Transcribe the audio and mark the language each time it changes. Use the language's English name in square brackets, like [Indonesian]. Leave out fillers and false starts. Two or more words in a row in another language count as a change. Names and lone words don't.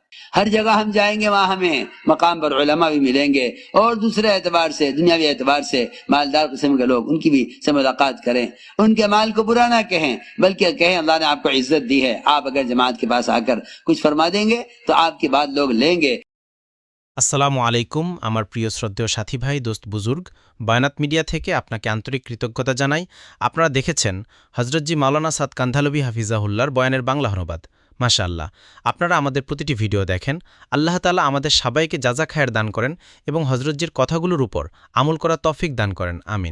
[Urdu] ہر جگہ ہم جائیں گے وہاں ہمیں مقام پر علماء بھی ملیں گے، اور دوسرے اعتبار سے، دنیاوی اعتبار سے مالدار قسم کے لوگ، ان کی بھی سے ملاقات کریں۔ ان کے مال کو برا نہ کہیں، بلکہ کہیں اللہ نے آپ کو عزت دی ہے، آپ اگر جماعت کے پاس آ کر کچھ فرما دیں گے تو آپ کی بات لوگ لیں گے۔ [Bangla] আসসালামু আলাইকুম আমার প্রিয় শ্রদ্ধেয় সাথী ভাই, দোস্ত বুজুর্গ, বায়নাত মিডিয়া থেকে আপনাকে আন্তরিক কৃতজ্ঞতা জানাই। আপনারা দেখেছেন হজরতজি মাওলানা সাদ কান্ধালভি হাফিজাহুল্লাহর বয়ানের বাংলা অনুবাদ। মাশাআল্লাহ, আপনারা আমাদের প্রতিটি ভিডিও দেখেন। আল্লাহ তাআলা আমাদের সবাইকে [Arabic] جزاء خير [Bangla] দান করেন এবং হজরতজির কথাগুলোর উপর আমল করার তৌফিক দান করেন, আমিন।